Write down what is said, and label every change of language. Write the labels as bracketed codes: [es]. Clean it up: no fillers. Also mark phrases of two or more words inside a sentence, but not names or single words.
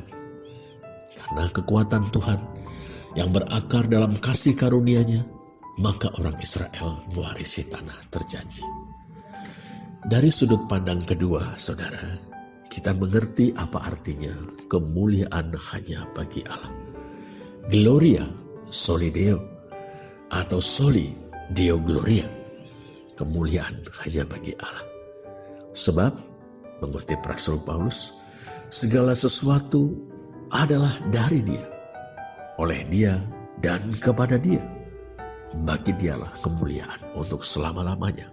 [id] Karena kekuatan Tuhan yang berakar dalam kasih karunia-Nya, maka orang Israel mewarisi tanah terjanji. Dari sudut pandang kedua, saudara, kita mengerti apa artinya kemuliaan hanya bagi Allah. [la] Gloria soli Deo atau soli Deo Gloria. [id] Kemuliaan hanya bagi Allah. Sebab, mengutip Rasul Paulus, segala sesuatu adalah dari Dia, oleh Dia, dan kepada Dia. Bagi Dialah kemuliaan untuk selama-lamanya.